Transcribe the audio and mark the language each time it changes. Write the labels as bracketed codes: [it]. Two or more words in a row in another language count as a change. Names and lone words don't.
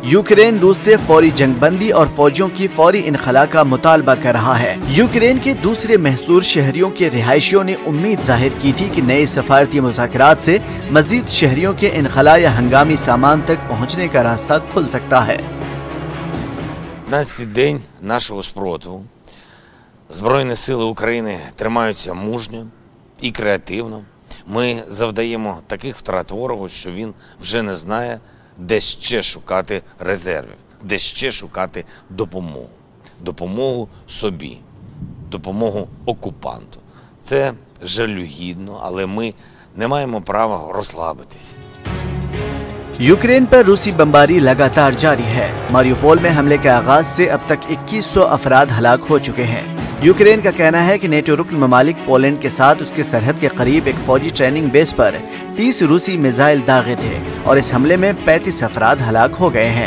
[ur] یوکرین روس سے فوری جنگ بندی اور فوجیوں کی فوری انخلا کا مطالبہ کر رہا ہے. یوکرین کے دوسرے محصور شہریوں کے رہائشیوں نے امید ظاہر کی تھی کہ نئے سفارتی مذاکرات سے مزید شہریوں کے انخلا یا ہنگامی سامان تک پہنچنے کا راستہ کھل سکتا ہے. [uk] 15-й день нашого спротиву. Збройні сили України тримаються мужньо і креативно. Ми завдаємо таких втрат ворогу, що він вже не знає, де ще шукати резервів, де ще шукати допомогу. Допомогу собі, допомогу окупанту. Це жалюгідно, але ми не маємо права розслабитись. [ur] یوکرین پر روسی بمباری لگاتار جاری ہے. ماریوپول میں حملے کے آغاز سے اب تک 2100 افراد ہلاک ہو چکے ہیں. یوکرین کا کہنا ہے کہ نیٹو رکن ممالک پولینڈ کے ساتھ اس کے سرحد کے قریب ایک فوجی ٹریننگ بیس پر 30 روسی میزائل داغے تھے اور اس حملے میں 35 افراد ہلاک ہو گئے ہیں.